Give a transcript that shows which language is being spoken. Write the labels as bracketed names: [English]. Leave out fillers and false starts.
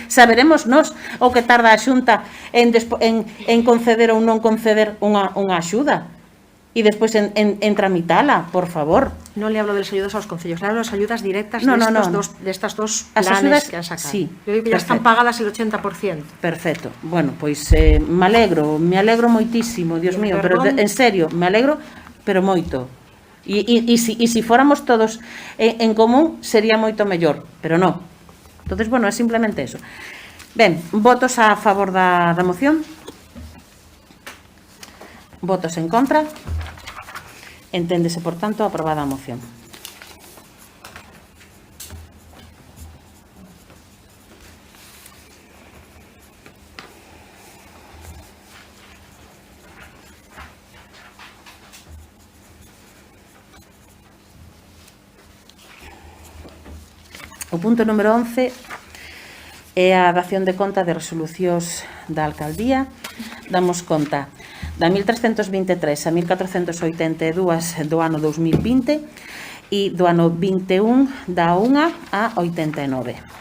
[Galician] Saberemos nós o que tarda a Xunta en conceder ou non conceder unha axuda. E despois en tramitala, por favor. [Spanish] No le hablo de las ayudas a los concellos, le hablo de las ayudas directas de estas dos planes que han sacado. Sí, yo digo que ya están pagadas el 80%. [Galician] Perfecto. Bueno, pois me alegro moitísimo, Dios mío, pero en serio, me alegro, pero moito. E si fóramos todos en común sería moito mellor, pero non. Entonces, bueno, é simplemente eso. Ben, votos a favor da moción? Votos en contra? Enténdese, por tanto, aprobada a moción. O punto número 11 é a dación de conta de resolucións da alcaldía. Damos conta da 1323 a 1482 do ano 2020 e do ano 21 da 1 a 89.